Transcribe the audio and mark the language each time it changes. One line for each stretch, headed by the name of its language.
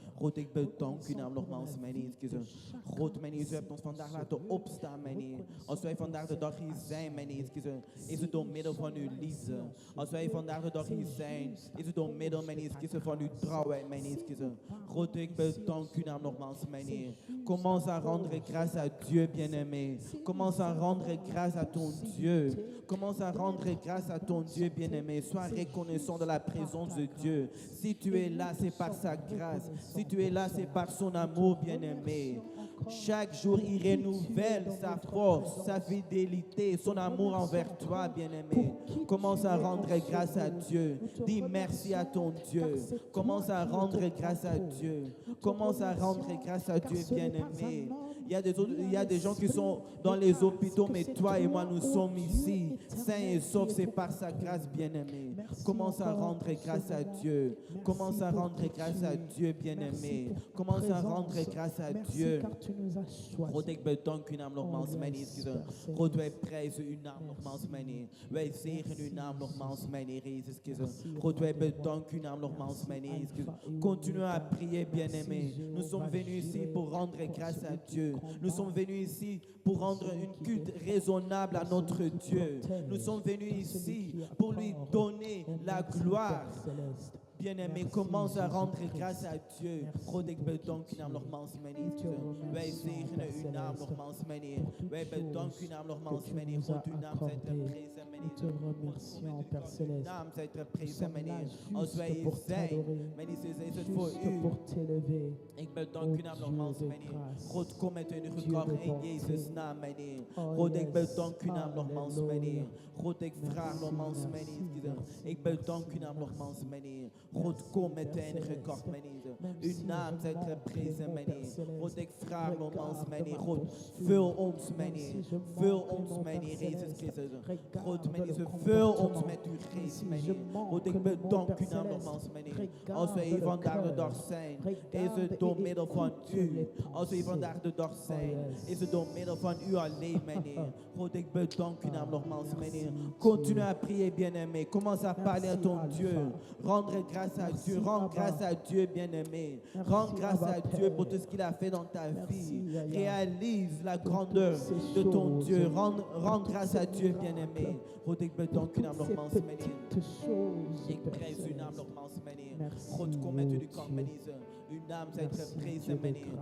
Dutch: God, ik bedank u naam nogmaals, mijn Heer Christus. God, mijn Heer, u hebt ons vandaag laten opstaan, mijn Heer. Als wij vandaag de dag hier zijn, mijn Heer Christus, is het door middel van uw liefde. Als wij vandaag de dag hier zijn, is het door middel, mijn Heer Christus, van uw trouwheid, mijn Heer Christus. God, ik bedank u naam nogmaals, mijn Heer.
French: Commence à rendre grâce à Dieu, bien-aimé. Commence à rendre grâce à ton Dieu. Commence à rendre grâce à ton Dieu, bien-aimé. Sois reconnaissant de la présence de Dieu. Si tu es là, c'est par sa grâce. Si tu es là, c'est par son amour, bien-aimé. Chaque jour, il renouvelle sa force, sa fidélité, son amour envers toi, bien-aimé. Commence à rendre grâce à Dieu. Dis merci à ton Dieu. Commence à rendre grâce à Dieu. Commence à rendre grâce à Dieu, bien-aimé. Il y a des gens qui sont dans les hôpitaux, mais toi et moi, nous sommes ici, sains et saufs, c'est par sa grâce, bien-aimé. Commence à rendre grâce à Dieu. Commence à rendre grâce à Dieu, bien-aimé. Commence à rendre grâce à Dieu.
Dutch: God, ik bedank uw naam nogmaals, mijn Heer. God, wij prijzen uw naam nogmaals, mijn Heer. Wij zegen uw naam nogmaals, mijn Heer Jezus Christus. God, wij bedanken uw naam nogmaals, mijn Heer Jezus Christus.
French: Continue à prier, bien-aimé. Nous sommes venus ici pour rendre grâce à Dieu. Nous sommes venus ici pour rendre une culte raisonnable à notre Dieu. Nous sommes venus ici pour lui donner la gloire. Bien-aimé, commence à rendre grâce à Dieu.
Dutch: God, ik bedank u naam nogmaals, mijn Heer. Wij zegenen uw naam nogmaals, mijn Heer. Wij bedanken uw naam nogmaals, mijn Heer. God, uw naam zijt geprezen, mijn Heer. Uw naam zijt geprezen, mijn Heer. Als wij hier zijn, mijn Heer, is het voor u. Ik bedank uw naam nogmaals, mijn Heer. God, kom met uw kracht in Jezus' naam, mijn Heer. God, ik bedank uw naam nogmaals, mijn Heer. God, ik vraag nogmaals, mijn Heer. Ik bedank uw naam nogmaals, mijn Heer. God, kom met de enige kracht, mijn Heer. Uw naam zijt geprezen, mijn Heer. God, ik vraag nogmaals, mijn Heer. God, vul ons, mijn Heer. Vul ons, mijn Heer Jezus Christus. God, mijn Heer, vul ons met uw geest, mijn Heer. God, ik bedank uw naam nogmaals, mijn Heer. Als wij hier vandaag de dag zijn, is het door middel van u. Als we hier vandaag de dag zijn, is het door middel van u alleen, mijn Heer. God, ik bedank uw naam nogmaals, mijn Heer.
French: Continue à prier, bien-aimé. Commence à parler à ton Dieu. Rendre grâce à Dieu. Rends grâce à Dieu, bien-aimé. Rends grâce à Dieu pour tout ce qu'il a fait dans ta vie. Réalise la grandeur de ton Dieu. Rends grâce à Dieu, bien-aimé.
Dutch: God, ik bedank u naam nogmaals, mijn Heer. Ik prijs uw naam nogmaals, mijn Heer. God, kom met uw kracht, mijn Heer. Uw naam zijt geprezen, mijn Heer.